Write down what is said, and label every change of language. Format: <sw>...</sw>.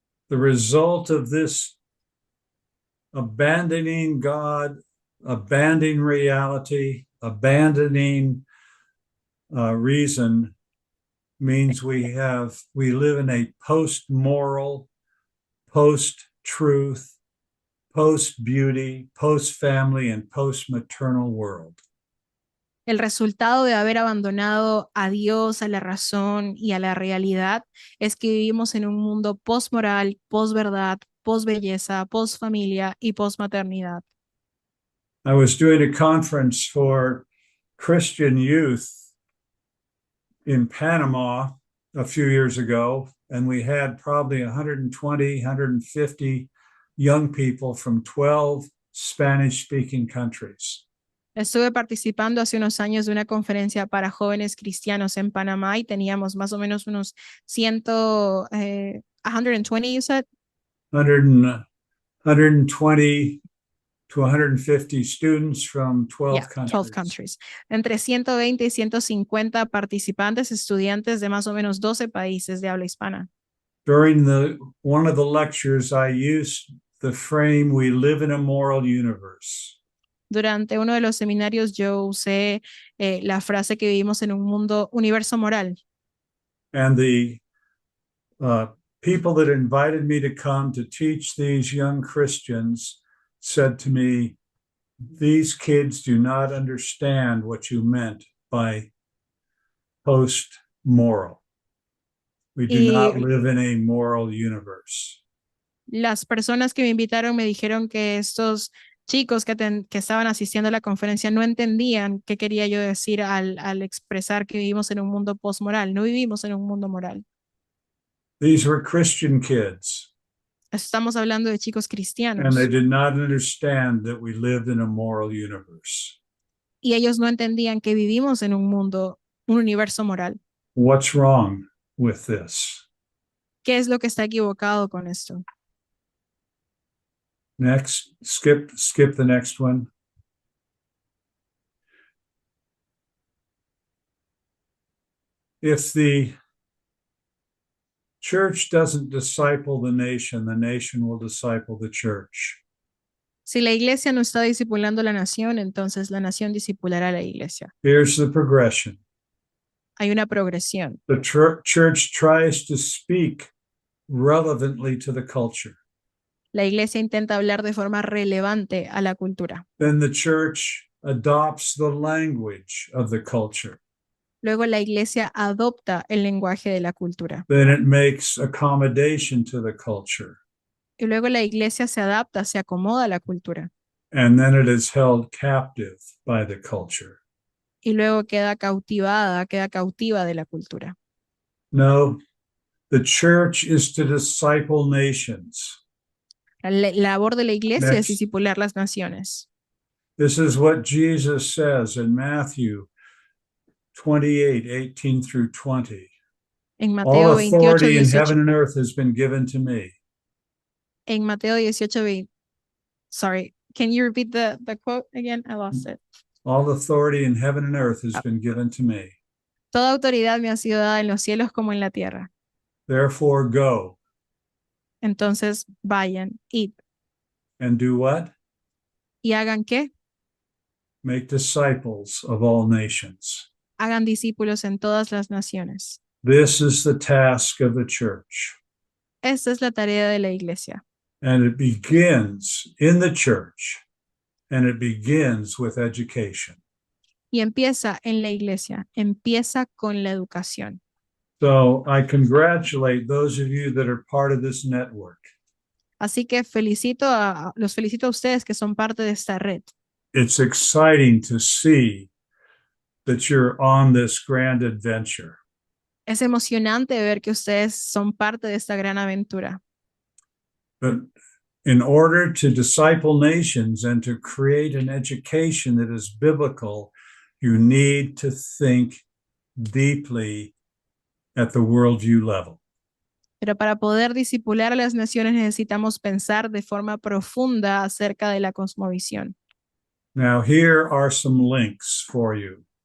<en>The result of this abandoning God, abandoning reality, abandoning reason means we live in a post-moral, post-truth, post-beauty, post-family, and post-maternal world.</en> <es>El resultado de haber abandonado a Dios, a la razón y a la realidad es que vivimos en un mundo post-moral, post-verdad, post-belleza, post-familia y post-maternidad.</es> <en>I was doing a conference for Christian youth in Panama a few years ago, and we had probably 120, 150 young people from 12 Spanish-speaking countries.</en> <es>Estuve participando hace unos años de una conferencia para jóvenes cristianos en Panamá y teníamos más o menos unos 120,</es> <en>you said? 120 to 150 students from 12 Yeah, countries. 12 countries.</en> <es>Entre 120 y 150 participantes, estudiantes de más o menos 12 países de habla hispana.</es> <en>During one of the lectures, I used the frame, "We live in a moral universe."</en> <es>Durante uno de los seminarios yo usé la frase que vivimos en un universo moral.</es> <en>And the people that invited me to come to teach these young Christians said to me, "These kids do not understand what you meant by post-moral. We do not live in a moral universe."</en> <es>Las personas que me invitaron me dijeron que estos chicos que estaban asistiendo a la conferencia no entendían qué quería yo decir al expresar que vivimos en un mundo postmoral. No vivimos en un mundo moral.</es> <en>These were Christian kids,</en> <es>Estamos hablando de chicos</es> <en>and they</en> <es>cristianos</es> <en>did not understand that we lived in a moral universe.</en> <es>y ellos no entendían que vivimos en un universo moral.</es> <en>What's wrong with this?</en> <es>¿Qué es lo que está equivocado con esto?</es> <en>Next, skip the next one. If the church doesn't disciple the nation will disciple the church.</en> <es>Si la iglesia no está discipulando a la nación, entonces la nación discipulará a la iglesia.</es> <en>Here's the progression.</en> <es>Hay una progresión.</es> <en>The church tries to speak relevantly to the culture.</en> <es>La iglesia intenta hablar de forma relevante a la cultura.</es> <en>Then the church adopts the language of the culture.</en> <es>Luego la iglesia adopta el lenguaje de la cultura.</es> <en>Then it makes accommodation to the culture.</en> <es>Y luego la iglesia se adapta, se acomoda a la cultura.</es> <en>And then it is held captive by the culture.</en> <es>Y luego queda cautiva de la cultura.</es> <en>No, the church is to disciple nations.</en> <es>La labor de la iglesia es</es> <en>Next.</en> <es>discipular las naciones.</es> <en>This is what Jesus says in Matthew 28:18 through 20.</en> <es>En</es> <en>All</en> <es>Mateo 28,</es> <en>authority in</en> <es>18,</es> <en>heaven and earth has been given to me.</en> <es>en Mateo 18,</es> <en>sorry, can you repeat the quote again? I lost it. All authority in heaven and earth has been given to me.</en> <es>Toda autoridad me ha sido dada en los cielos como en la tierra.</es> <en>Therefore, go</en> <es>Entonces vayan, id.</es> <en>and do what?</en> <es>¿Y hagan qué?</es> <en>Make disciples of all nations.</en> <es>Hagan discípulos en todas las naciones.</es> <en>This is the task of the church.</en> <es>Esta es la tarea de la iglesia.</es> <en>And it begins in the church, and it begins with education.</en> <es>Y empieza en la iglesia, empieza con la educación.</es> <en>So I congratulate those of you that are part of this network.</en> <es>Así que los felicito a ustedes que son parte de esta red.</es> <en>It's exciting to see that you're on this grand adventure.</en> <es>Es emocionante ver que ustedes son parte de esta gran aventura.</es> <en>But in order to disciple nations and to create an education that is biblical, you need to think deeply at the worldview level.</en> <es>Pero para poder discipular a las naciones necesitamos pensar de forma profunda acerca de la cosmovisión.</es> <en>Now, here are some links for you.</en>